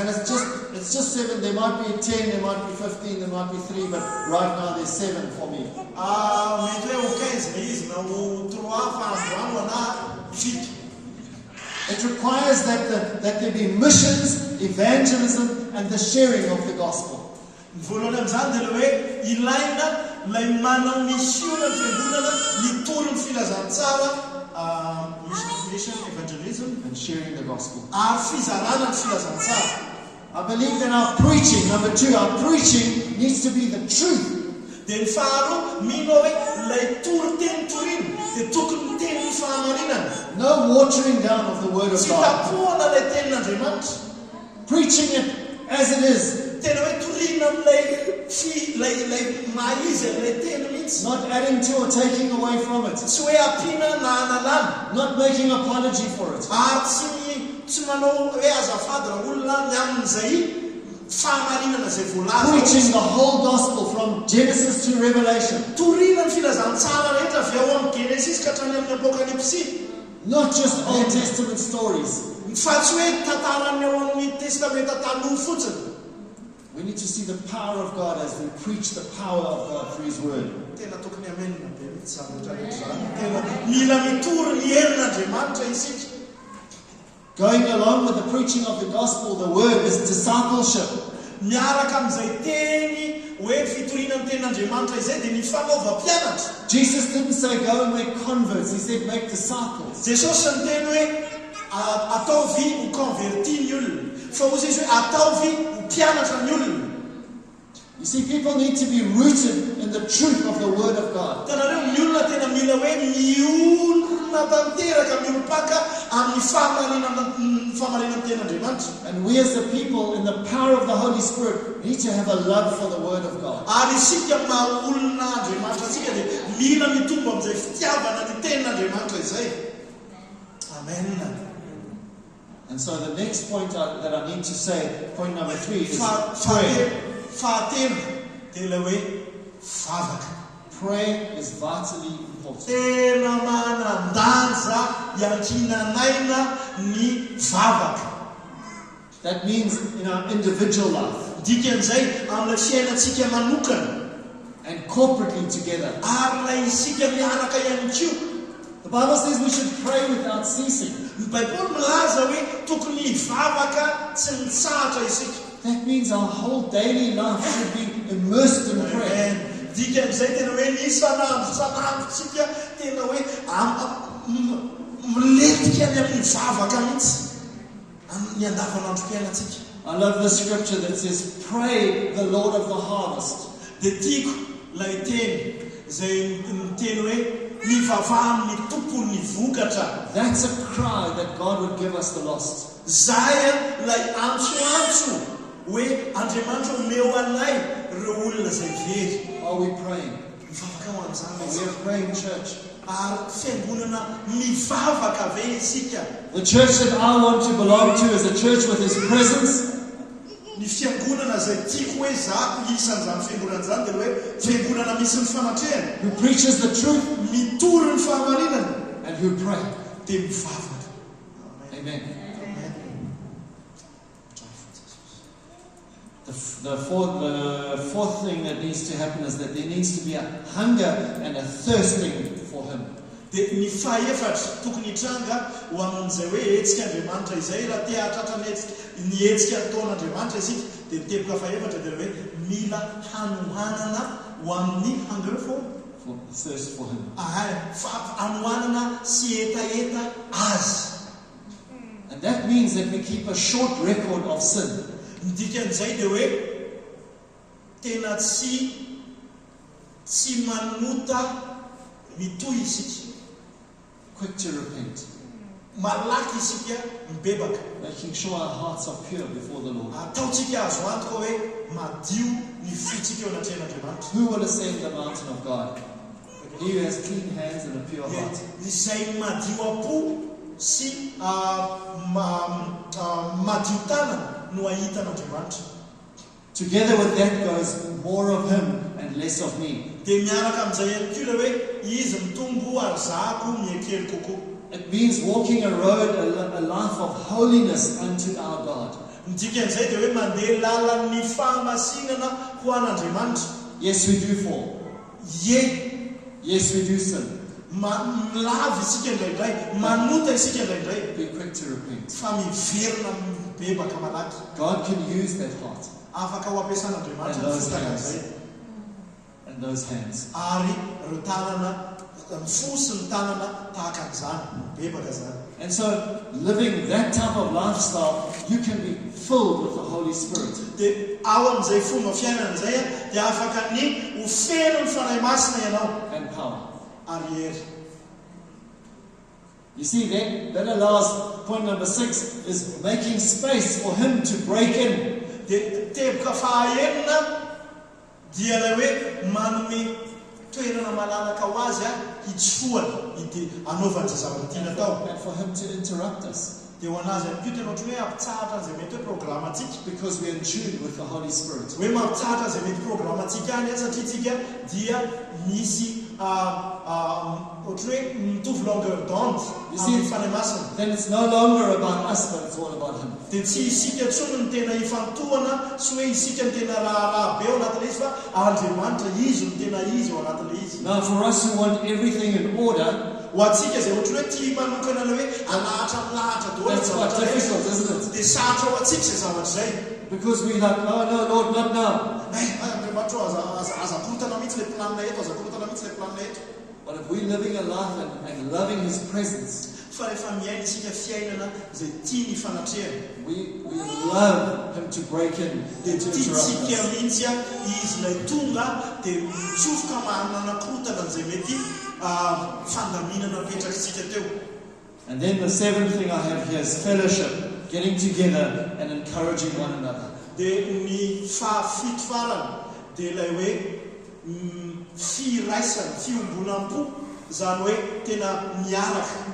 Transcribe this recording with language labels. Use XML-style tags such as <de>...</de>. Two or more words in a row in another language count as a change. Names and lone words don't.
<en>And it's just 7. There might be 10, there might be 15, there might be 3, but right now there's 7 for me.</en> <mg>Mety hoe ho 15 le izy na ho 3 fa androano ana fito.</mg> <en>It requires that there be missions, evangelism, and the sharing of the gospel.</en> <mg>Ny voalohany amin'izany dia le hoe ilaina lay manao misiona ny fiangonana mitoro ny filazantsara</mg> <en>mission, evangelism, and sharing the gospel.</en> <mg>Ary fizarana ny filazantsara.</mg> <en>I believe that our preaching, number 2, our preaching needs to be the truth.</en> <mg>Dia ny faharoa, mino hoe lay toro-teny torino dia tokony teny ny fahamarinana.</mg> <en>No watering down of the word of</en> <mg>Tsy</mg> <en>God.</en> <mg>tapohana lay tenin'Andriamanitra.</mg> <en>Preaching it as it is.</en> <mg>Tena hoe torina amin'ilay maizy lay teny mihitsy.</mg> <en>Not adding to or taking away from it.</en> <mg>Tsy hoe ampiana na analana.</mg> <en>Not making apology for it.</en> <mg>Ary tsy manao hoe azafady raha olona ny amin'izay fahamarinana zay voalaza.</mg> <en>Preaching the whole gospel from Genesis to Revelation.</en> <mg>Torina ny filazantsara rehetra avy ao amin'ny Genesis ka hatrany amin'ny Apokalipsy.</mg> <en>Not just Old Testament stories.</en> <mg>Fa tsy hoe tantarany ao amin'ny testamenta taloha fotsiny.</mg> <en>We need to see the power of God as we preach the power of God through His Word.</en> <mg>Tena tokony amenina be mihitsy zavatra rehetra zany. Tena mila mitory ny herin'Andriamanitra isika.</mg> <en>Going along with the preaching of the gospel, the Word, is discipleship.</en> <mg>Miaraka amin'izay teny hoe fitoriana ny tenin'Andriamanitra izay dia ny fanaovam-pianatra.</mg> <en>Jesus didn't say go and make converts. He said make disciples.</en> <mg>Jesosy ny teny hoe ataovy ho converti ny olona. Fa hozy izy hoe ataovy ho mpianatra ny olona.</mg> <en>You see, people need to be rooted in the truth of the Word of God.</en> <mg>Tanareo ny olona tena mila hoe miolona tanteraka miolopaka amin'ny fahamarinana tenin'Andriamanitra.</mg> <en>And we as the people, in the power of the Holy Spirit, need to have a love for the Word of God.</en> <mg>Ary isika maha-olona Andriamanitra tsika dia mila mitombo amin'izay fitiavana ny tenin'Andriamanitra izay. Amen.</mg> <en>And so the next point that I need to say, point number 3, is prayer.</en> <mg>Fahatelo dia ilay hoe vavaka.</mg> <en>Prayer is vitally important.</en> <mg>Tena manandanja iankinanaina ny vavaka.</mg> <en>That means in our individual life.</en> <mg>Dikan'izay amin'ilay fiainantsika manokana.</mg> <en>And corporately together.</en> <mg>Ary ilay isika miaraka ihany koa.</mg> <en>The Bible says we should pray without ceasing.</en> <mg>Ny Baiboly milaza hoe tokony hivavaka tsy mitsahatra isika.</mg> <en>That means our whole daily life should be immersed in prayer.</en> <mg>Dikan'izay tena hoe ny isan'androntsika tena hoe miletika ny amin'ny vavaka mihitsy ny andavanandrom-piainantsika.</mg> <en>I love the scripture that says, pray the Lord of the harvest.</en> <mg>Dia tiako ilay teny izay miteny hoe mivavaha ny tompony vokatra.</mg> <en>That's a cry that God would give us the lost.</en> <mg>Zay ilay antsoantso hoe Andriamanitra omeo anay ireo olona izay very.</mg> <en>Are we praying?</en> <mg>Mivavaka ho an'izany</mg> <en>Are we a praying church?</en> <mg>Ary fiangonana mivavaka ve isika?</mg> <en>The church that I want to belong to is a church with His presence.</en> <mg>Ny fiangonana izay tiako hoe zako isan'izany fiangonana izany dia hoe fiangonana misy ny fanatrehana.</mg> <en>Who preaches the truth.</en> <mg>Mitory ny fahamarinana.</mg> <en>And who pray.</en> <mg>Dia mivavaka. Amen.</mg> <en>The fourth thing that needs to happen is that there needs to be a hunger and a thirsting for Him.</en> <mg>Dia ny fahaefatra tokony hitranga ho amin'izay hoe hetsika Andriamanitra izay raha te hahatratra ny hetsika ataon'Andriamanitra isika dia teboka fahaefatra dia hoe mila hanohanana ho amin'ny</mg> <en>hunger for thirst for Him.</en> <mg>Hanohanana sy etaeta azy.</mg> <en>And that means that we keep a short record of sin.</en> <mg>Dikan'izay dia hoe tena tsy manota mitohy isika.</mg> <en>Quick to repent.</en> <mg>malaky isika mibebaka.</mg> <en>Making sure our hearts are pure before the Lord.</en> <mg>Ataotsika azo antoka hoe madio ny fotsika eo anatrehan'Andriamanitra.</mg> <en>Who will ascend the mountain of God? He who has clean hands and a pure heart.</en> <mg>Izay madio apo sy madio tanana no ahitan'Andriamanitra.</mg> <en>Together with that goes more of Him and less of me.</en> <mg>Dia miaraka amin'izay ihany koa ilay hoe izy mitombo ary zahako miekely kokoa.</mg> <en>It means walking a road, a life of holiness unto our God.</en> <mg>Midika an'izay dia hoe mandeha lalan'ny fahamasinana ho an'Andriamanitra.</mg> <en>Yes, we do fall. Yes, we do sin.</en> <mg>Milava isika indraindray, manota isika indraindray.</mg> <en>Be quick to repent.</en> <mg>Fa miverina mibebaka malaky.</mg> <en>God can use that heart</en> <mg>Afaka ho ampiasan'Andriamanitra ny fotaka an'izay.</mg> <en>and those hands.</en> <mg>Ary ireo tanana, fo sy ny tanana tahaka an'izany, mibebaka zany.</mg> <en>And so, living that type of lifestyle, you can be filled with the Holy Spirit.</en> <mg>Dia ao amin'izay fomba fiainana izay dia afaka ny ho feno ny fanahy masina ianao</mg> <en>And power.</en> <mg>ary hery.</mg> <en>You see, that allows, point number 6, is making space for Him to break in.</en> <mg>Dia teboka fahaenina dia ilay hoe manome toerana malalaka ho azy hitsofohany anaovany izay zavatra tiana atao.</mg> <en>And for Him to interrupt us.</en> <mg>Dia ho anazy ihany koa tena ohatry hoe ampitsahatra an'izay mety hoe programatsika.</mg> <en>Because we're in tune with the Holy Spirit.</en> <mg>Hoe mampitsahatra an'izay mety programatsika any satria tsika dia misy ohatry hoe mitovy</mg> <fr>longueur d'onde</fr> <mg>amin'ny fanahy masina.</mg> <en>Then it's no longer about us, but it's all about Him.</en> <mg>Dia tsy isika ntsony ny tena ifantohana sy hoe isika ny tena raharaha be ao anatin'ilay izy fa Andriamanitra izy no tena izy ao anatin'ilay izy.</mg> <en>Now, for us who want everything in order,</en> <mg>Ho antsika izay ohatry hoe tia manokana ilay hoe alahatra milahatra daholo</mg> <en>that's quite difficult, isn't it?</en> <mg>dia sarotra ho antsika izay zavatra izay.</mg> <en>Because we're like, oh no, Lord, not now.</en> <mg>Andriamanitra aza korotana mihitsy ilay planina eto, aza korotana mihitsy ilay planina eto.</mg> <en>But if we're living a life and loving His presence,</en> <mg>Fa rehefa miaina isika fiainana izay tia ny fanatrehana,</mg> <en>we love Him to break in</en> <mg>dia</mg> <en>and to interrupt</en> <mg>tiantsika</mg> <en>us.</en> <mg>mihitsy izy ilay tonga dia mitsofoka manana korotana izay mety fandaminana apetrakantsika teo.</mg> <en>And then the seventh thing I have here is fellowship, getting together and encouraging one another.</en> <mg>Dia ny fafito farany dia ilay hoe firaisana, fiombonam-po, izany hoe tena miaraka.</mg>